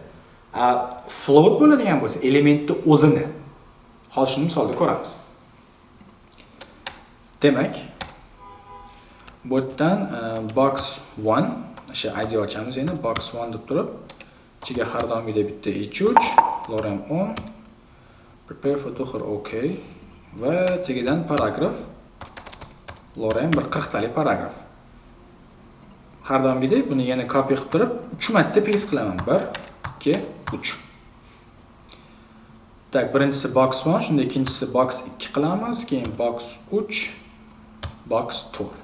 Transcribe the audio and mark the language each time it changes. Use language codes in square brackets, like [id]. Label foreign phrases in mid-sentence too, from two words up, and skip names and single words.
[uz] Float bo'ladigan bo'lsa, elementni o'zini. Hozir shuni misolda ko'ramiz. Demak, bu yerdan box 1, o'sha ID ochamiz yana box 1 deb turib, ichiga har doimgidek bitta h3, lorem on, [en] prepare for [uz] to'xir OK va tegidan paragraf, lorem bir 40 talik paragraf. Har doimgidek buni yana copy qilib turib, 3 marta paste qilaman. 1, 2, 3. Tak, birinchisi box 1, shunda ikkinchisi box 2 qilamiz, keyin box 3, box 4.